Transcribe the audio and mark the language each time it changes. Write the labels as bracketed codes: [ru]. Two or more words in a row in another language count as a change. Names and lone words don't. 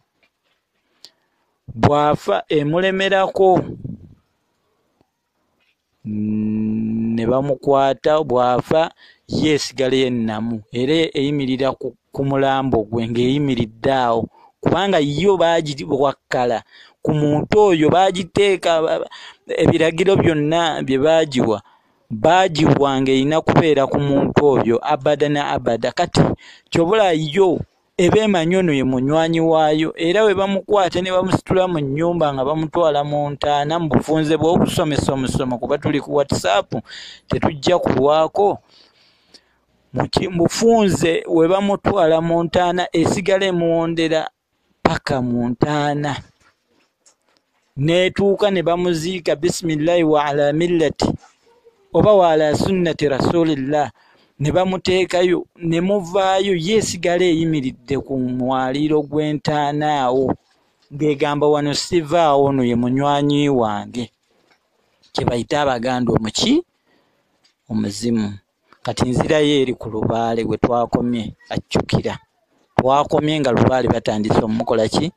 [lg] Bw'afa emulemerako ne bamukwata, bw'afa yeesigala yennamu era eyimirira ku mulambo gwe ng'eyimiridde awo, kubanga yo baagiwakkala ku muntu oyo, baagiteeka ebiragiro byonna bye baagiwa, baagiwa ng'erina kubeera ku muntu oyo abada na abada. Kati kyobula yo eba emanyi ono ye munywanyi waayo, era we bamukwata ne bamusitula mu nnyumba nga bamutwala mu ntaana mu bufunze bw'okusomesa omusomo, kuba tuli ku WhatsApp tetujja kulwako. Mu bufunze we bamutwala mu ntaana esigala emuwondera paka mu ntaana, neetuuka ne bamuziika [ar] بسم الله وعلى ملة [lg] oba [ar] وعلى سنة رسول الله, [lg] ne bamuteekayo ne muvaayo, yeesigala eyimiridde ku mwaliiro gw'entaana awo ng'egamba wano sivaawo, ono ye munywanyi wange. Kye bayita Abaganda omuzimu. Kati nzirayo eri ku lubaale gwe twakomye, ajjukira twakomye nga lubaale batandise omukola ki?